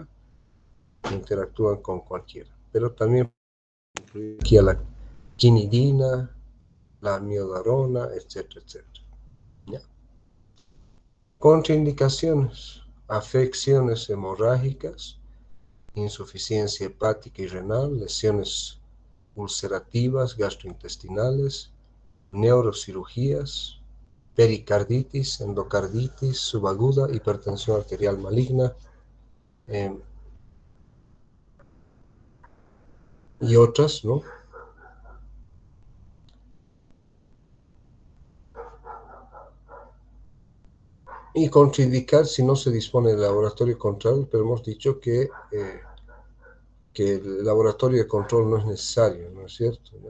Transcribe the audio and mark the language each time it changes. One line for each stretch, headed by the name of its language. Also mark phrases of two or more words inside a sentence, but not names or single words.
Spanish: Interactúan con cualquiera. Pero también incluye aquí a la quinidina, la miodarona, etcétera, etcétera, ¿ya? Contraindicaciones: afecciones hemorrágicas, insuficiencia hepática y renal, lesiones ulcerativas, gastrointestinales, neurocirugías, pericarditis, endocarditis subaguda, hipertensión arterial maligna, y otras, ¿no? Y contraindicar si no se dispone de laboratorio de control, pero hemos dicho que el laboratorio de control no es necesario, ¿no es cierto?, ¿no?